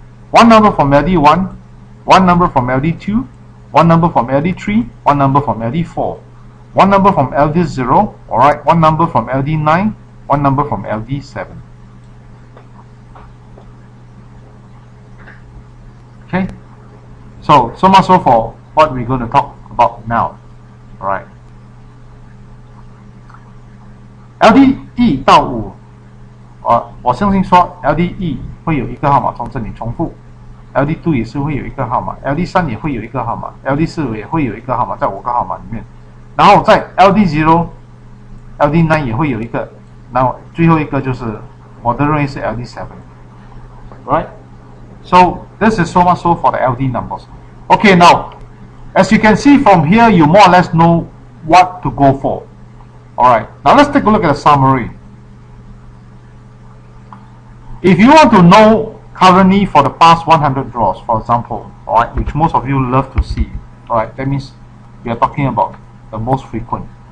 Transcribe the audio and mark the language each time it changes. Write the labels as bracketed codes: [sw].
[en] 1 number from LD1, 1 number from LD2, 1 number from LD3, 1 number from LD4, 1 number from LD0, alright, 1 number from LD9, 1 number from LD7. Okay, so much so for what we're going to talk about now. [zh] Alright, LD1 到5，我相信说 LD1 会有一个号码从这里重复。 LD2 也是会有一个号码 ，LD3 也会有一个号码 ，LD4 也会有一个号码，在5个号码里面。然后在 LD0、LD9 也会有一个，然后最后一个就是我的认为是 LD7，right？ [en] So this is so much so for the LD numbers. Okay, now as you can see from here, you more or less know what to go for. Alright, now let's take a look at the summary. If you want to know currently for the past 100 draws, for example, alright, which most of you love to see, alright, that means we are talking about the most frequent.